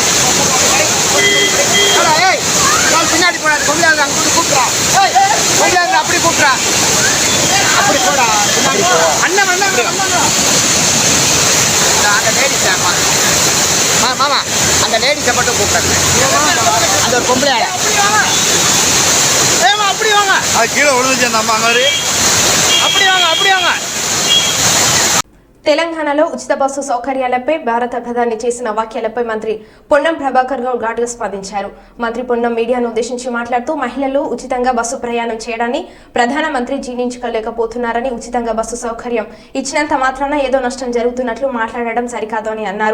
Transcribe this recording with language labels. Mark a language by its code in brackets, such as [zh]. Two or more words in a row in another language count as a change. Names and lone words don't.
[ta] ஏய் நான் பின்னாடி போடாது கொள்ளையாங்க அங்கிட்டு கூப்பிட்றா ஏய் கொள்ளையாங்க அப்படி கூப்பிட்றா அப்படி போடா பின்னாடி அண்ணன் அண்ணன் அந்த லேடிஸ் மாமா அந்த லேடிஸை மட்டும் கூப்பிட்றாங்க அந்த ஒரு பொம்பளை ஏமா அப்படி வாங்க அது கீழே விழுந்துச்சு அந்த அம்மா மாதிரி அப்படி வாங்க அப்படி வாங்க. [te] తెలంగాణలో ఉచిత బస్సు సౌకర్యాలపై భారత ప్రధాని చేసిన వ్యాఖ్యలపై మంత్రి పొన్నం ప్రభాకర్ గౌడ్ ఘాటుగా స్పందించారు. మంత్రి పొన్నం మీడియాను ఉద్దేశించి మాట్లాడుతూ మహిళలు ఉచితంగా బస్సు ప్రయాణం చేయడాన్ని ప్రధానమంత్రి జీర్ణించుకోలేకపోతున్నారని, ఉచితంగా బస్సు సౌకర్యం ఇచ్చినంత మాత్రాన ఏదో నష్టం జరుగుతున్నట్లు మాట్లాడడం సరికాదు అని అన్నారు.